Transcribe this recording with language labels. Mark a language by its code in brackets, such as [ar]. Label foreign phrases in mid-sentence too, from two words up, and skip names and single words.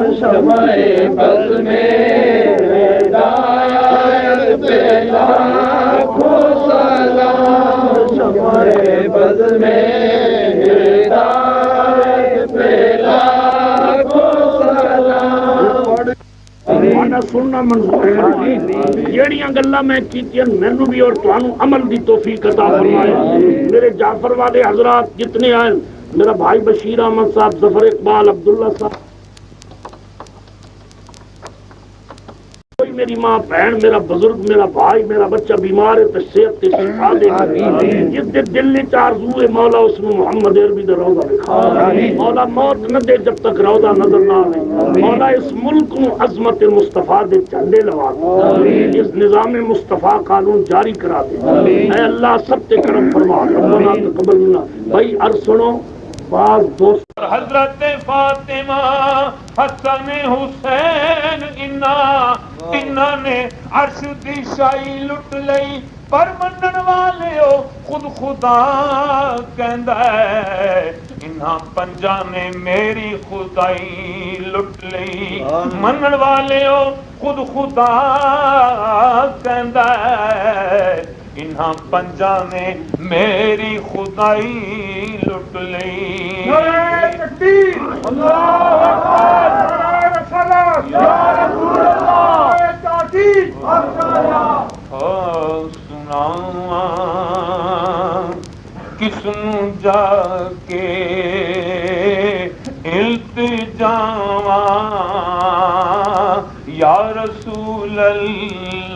[ur] شمع بز میں ہدایت پہ لاکھوں سلام. شمع بز میں ہدایت پہ [pa] سننا منظور جیڑیاں گلاں میں کیتیاں مینوں بھی اور تانوں عمل دی توفیق عطا فرمائے. میرے جعفر والے حضرات جتنے آئے میرا بھائی بشیر احمد صاحب ظفر اقبال عبداللہ صاحب کوئی میری ماں بہن میرا بزرگ میرا بھائی میرا بچہ بیمار ہے تو صحت تے شفا دے. جس دے دل وچ آرزو ہے مولا اس نو محمد عربی دا روضہ دکھا. مولا موت نہ دے جب تک روضہ نظر نہ آئے. مولا اس ملک نو عظمت مصطفیٰ دے جھنڈے لوا دے. اس نظام مصطفیٰ قانون جاری کرا دے. اے اللہ سب تے کرم فرما. [ar] ربنا تقبل منا. [pa] بھائی عرض سنو بعض دوست حضرت فاطمہ حسن حسین انہاں نے عرش دی شاہی لٹ لئی پر منن والے ہو خود خدا کہندا ہے. انہاں پنجاں نے میری خدائی لٹ لئی منن والے ہو خود خدا کہندا ہے. انہاں پنجاں نے میری خدائی لٹ لئی. [ar] اللہ اکبر یا رسول اللہ. [pa] سناواں کس نوں جا کے التجاواں [ar] یا رسول اللہ.